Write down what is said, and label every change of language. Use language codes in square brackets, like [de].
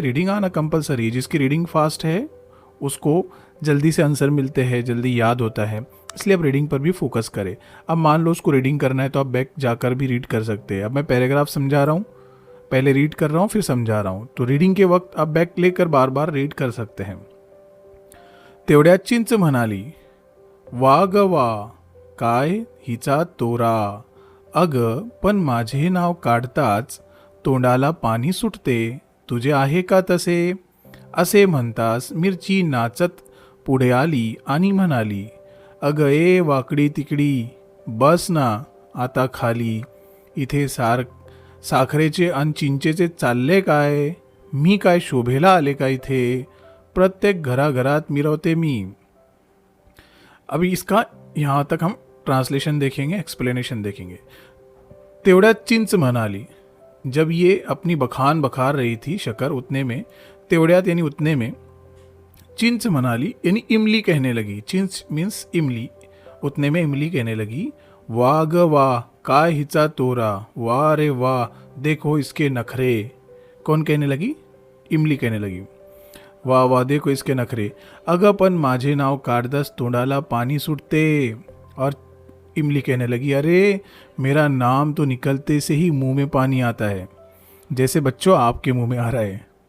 [hi] Reading आना compulsory, जिसकी reading fast है उसको जल्दी से आंसर मिलते हैं, जल्दी याद होता है, इसलिए अब रीडिंग पर भी फोकस करें। अब मान लो उसको रीडिंग करना है तो आप बैक जाकर भी रीड कर सकते हैं। अब मैं पैराग्राफ समझा रहा हूँ, पहले रीड कर रहा हूँ फिर समझा रहा हूँ, तो रीडिंग के वक्त आप बैक लेकर बार बार रीड कर सकते हैं। [mr] तेवढ्यात चिंच म्हणाली, वा ग वा, काय हिचा तोरा, अग पण माझे नाव काढताच तोंडाला पाणी सुटते, तुझे आहे का तसे? असे म्हणताच मिरची नाचत पुढे आली आणि म्हणाली, अग ए वाकडी तिकडी, बस ना आता खाली, इथे साखरेचे आणि चिंचेचे चालले काय, मी काय शोभेला आले का इथे, प्रत्येक घराघरात मिरवते मी। [hi] अभी इसका यहाँ तक हम ट्रांसलेशन देखेंगे, एक्सप्लेनेशन देखेंगे। [mr] तेवढ्यात चिंच म्हणाली, [hi] जब ये अपनी बखान बखार रही थी शक्कर, उतने में, तेवढ्यात यानी उतने में, [mr] चिंच म्हणाली [hi] यानी इमली कहने लगी। चिंच मीन्स इमली, उतने में इमली कहने लगी, [mr] वाह ग वाह, काय हिचा तोरा, [hi] वाह रे वाह, देखो इसके नखरे। कौन कहने लगी? इमली कहने लगी, वाह वाह देखो इसके नखरे। [mr] अगं पण माझे नाव काढताच तोंडाला पानी सुटते। [hi] और इमली कहने लगी, अरे मेरा नाम तो निकलते से ही मुंह में पानी आता है, जैसे बच्चों आपके मुंह में आ रहा है।